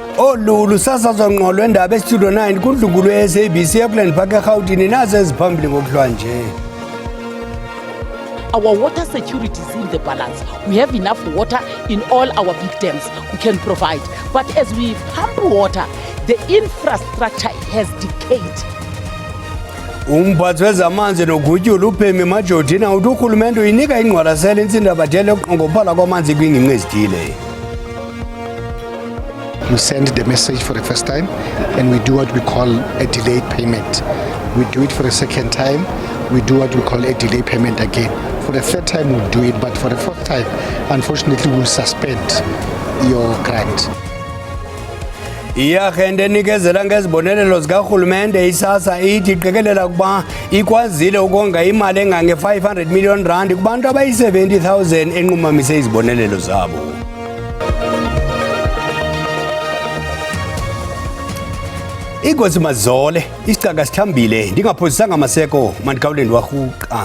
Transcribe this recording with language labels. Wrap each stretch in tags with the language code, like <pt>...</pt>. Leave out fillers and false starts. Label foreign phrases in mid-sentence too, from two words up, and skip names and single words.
<xh>Olu lusasazwa ngqo lwendaba estudio 9 kundlunkulu ye-SABC ePlan Park eGauteng nazo eziphambili ngokuhlwa nje.</xh> <en>Our water security is in the balance. We have enough water in all our big dams we can provide. But as we pump water, the infrastructure has decayed.</en> <xh>Umphathi wezamanzi nogutyulo uPhemi Majortina uthi urhulumente uyinika ingqwalasela intsindabadele yokunqongophala kwamanzi kwiingingqi ezithile.</xh> <en>We send the message for the first time and we do what we call a delayed payment. We do it for the second time, we do what we call a delayed payment again. For the third time we'll do it, but for the fourth time, unfortunately we'll suspend your grant.</en> <xh>Iyarhente enikezela ngezibonelelo zikarhulumente isasa ithi iqikelela ukuba ikwazile ukonga imali engange-500 million rand kubantu abayi-70,000 enqumamise izibonelelo zabo. Inkosi Mazole, isicaka sithambile ndingaphosisanga amaseko mandikhawuleni warhuqa.</xh>